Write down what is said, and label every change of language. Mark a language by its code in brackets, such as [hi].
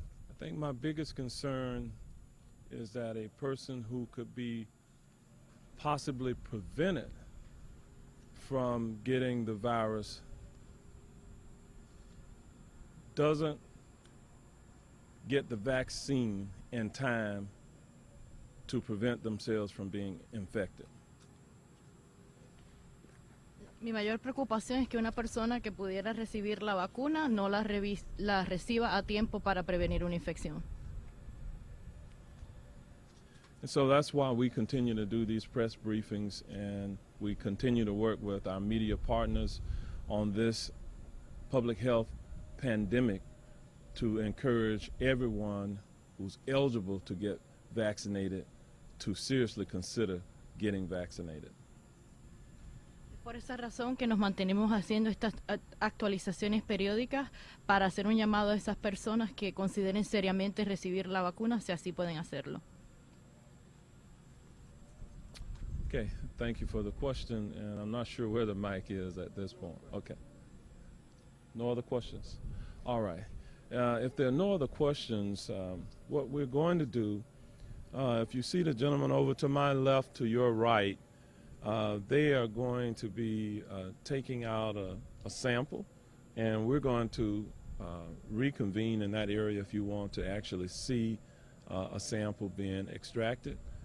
[en] I think my biggest concern is that a person who could be possibly prevented from getting the virus doesn't get the vaccine in time to prevent themselves from being infected. [es] Mi mayor preocupación es que una persona que pudiera recibir la vacuna no la reciba a tiempo para prevenir una infección. [en] And so that's why we continue to do these press briefings, and we continue to work with our media partners on this public health pandemic to encourage everyone who's eligible to get vaccinated to seriously consider getting vaccinated. [es] Por esa razón que nos mantenemos haciendo estas actualizaciones periódicas para hacer un llamado a esas personas que consideren seriamente recibir la vacuna, si así pueden hacerlo. [en] Okay, thank you for the question, and I'm not sure where the mic is at this point. Okay. No other questions? All right. If there are no other questions, what we're going to do, if you see the gentleman over to my left, to your right, they are going to be taking out a sample, and we're going to reconvene in that area if you want to actually see a sample being extracted.